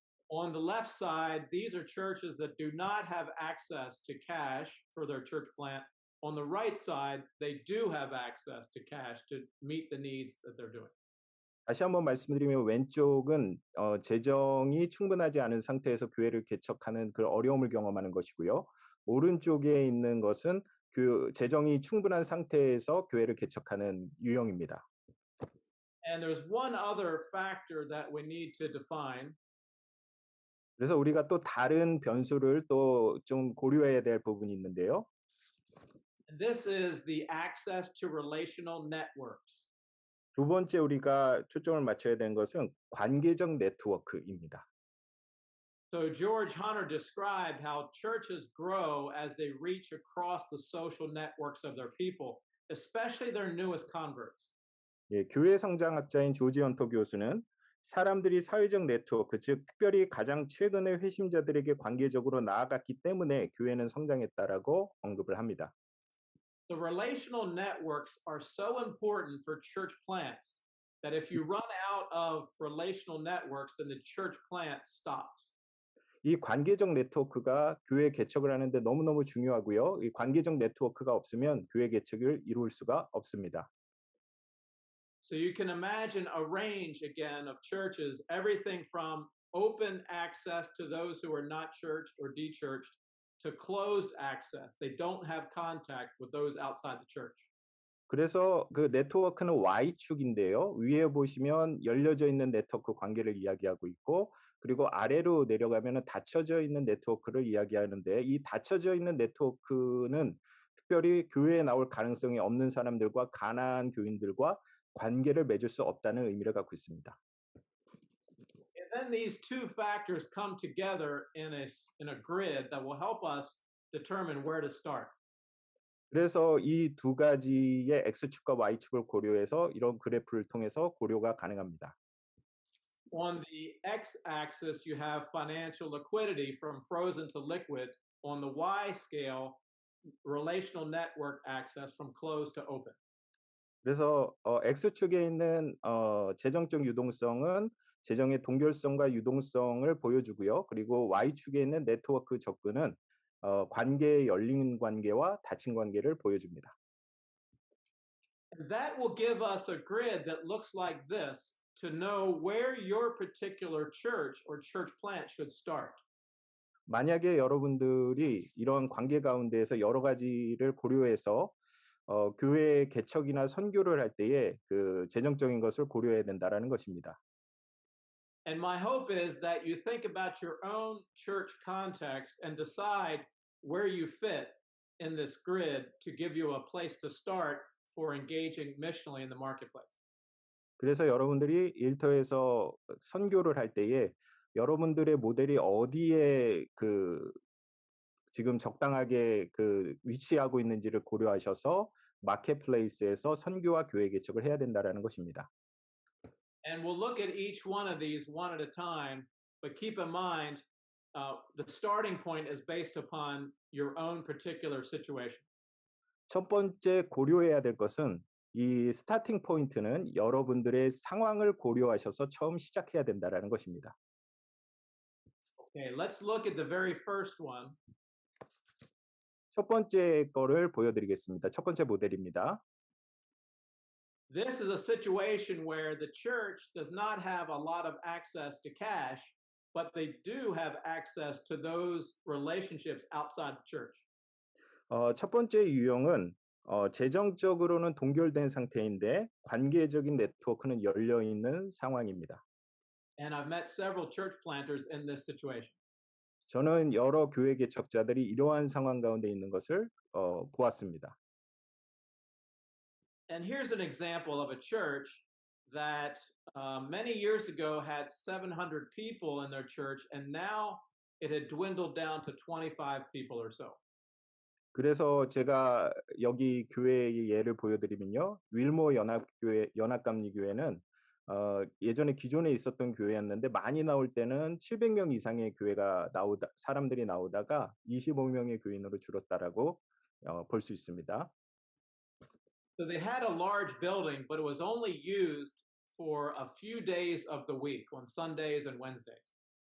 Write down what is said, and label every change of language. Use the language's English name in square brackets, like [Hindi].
[English] On the left side, these are churches that do not have access to cash for their church plant. On the right side, they do have access to cash to meet the needs that they're doing. [Korean] 다시 한번 말씀드리면 왼쪽은 재정이 충분하지 않은 상태에서 교회를 개척하는 그 어려움을 경험하는 것이고요. 오른쪽에 있는 것은 그 재정이 충분한 상태에서 교회를 개척하는 유형입니다. [English] And there's one other factor that we need to define. [Korean] 그래서 우리가 또 다른 변수를 또 좀 고려해야 될 부분이 있는데요. [English] And this is the access to relational networks. [Korean] 두 번째 우리가 초점을 맞춰야 되는 것은 관계적 네트워크입니다. [English] So George Hunter described how churches grow as they reach across the social networks of their people, especially their newest converts. [Korean] 예, 교회 성장학자인 조지 헌터 교수는 사람들이 사회적 네트워크, 즉 특별히 가장 최근의 회심자들에게 관계적으로 나아갔기 때문에 교회는 성장했다라고 언급을 합니다. [English] The relational networks are so important for church plants that if you run out of relational networks, then the church plant stops. [Korean] 이 관계적 네트워크가 교회 개척을 하는데 너무너무 중요하고요. 이 관계적 네트워크가 없으면 교회 개척을 이룰 수가 없습니다. [English] So you can imagine a range again of churches, everything from open access to those who are not churched or de-churched to closed access. They don't have contact with those outside the church. [Korean] 그래서 그 네트워크는 Y축인데요. 위에 보시면 열려져 있는 네트워크 관계를 이야기하고 있고 그리고 아래로 내려가면 닫혀져 있는 네트워크를 이야기하는데 이 닫혀져 있는 네트워크는 특별히 교회에 나올 가능성이 없는 사람들과 가난한 교인들과 관계를 맺을 수 없다는 의미를 갖고 있습니다. [English] And then these two factors come together in a grid that will help us determine where to start. [Korean] 그래서 이 두 가지의 X축과 Y축을 고려해서 이런 그래프를 통해서 고려가 가능합니다. [English] On the x-axis, you have financial liquidity from frozen to liquid. On the y scale, relational network access from closed to open. [Korean] 그래서 X축에 있는 재정적 유동성은 재정의 동결성과 유동성을 보여주고요. 그리고 Y축에 있는 네트워크 접근은 관계의 열린 관계와 닫힌 관계를 보여줍니다. [English] And that will give us a grid that looks like this to know where your particular church or church plant should start. [Korean] 만약에 여러분들이 이런 관계 가운데에서 여러 가지를 고려해서 교회 개척이나 선교를 할 때에 그 재정적인 것을 고려해야 된다라는 것입니다. [English] And my hope is that you think about your own church context and decide where you fit in this grid to give you a place to start for engaging missionally in the marketplace. [Korean] 그래서 여러분들이 일터에서 선교를 할 때에 여러분들의 모델이 어디에 그 지금 적당하게 그 위치하고 있는지를 고려하셔서 마켓플레이스에서 선교와 교회 개척을 해야 된다라는 것입니다. [English] And we'll look at each one of these one at a time, but keep in mind the starting point is based upon your own particular situation. [Korean] 첫 번째 고려해야 될 것은 이 스타팅 포인트는 여러분들의 상황을 고려하셔서 처음 시작해야 된다라는 것입니다. [English] Okay, let's look at the very first one. [Korean] 첫 번째 거를 보여드리겠습니다. 첫 번째 모델입니다. [English] This is a situation where the church does not have a lot of access to cash, but they do have access to those relationships outside the church. [Korean] 첫 번째 유형은 재정적으로는 동결된 상태인데 관계적인 네트워크는 열려 있는 상황입니다. [English] And I've met several church planters in this situation. [Korean] 저는 여러 교회 개척자들이 이러한 상황 가운데 있는 것을 보았습니다. [English] And here's an example of a church that many years ago had 700 people in their church, and now it had dwindled down to 25 people or so. [Korean] 그래서 제가 여기 교회의 예를 보여드리면요, 윌모 연합감리교회는 예전에 기존에 있었던 교회였는데 많이 나올 때는 700명 이상의 교회가 사람들이 나오다가 25명의 교인으로 줄었다라고 볼 수 있습니다. [English] So they had a large building, but it was only used for a few days of the week, on Sundays and Wednesdays.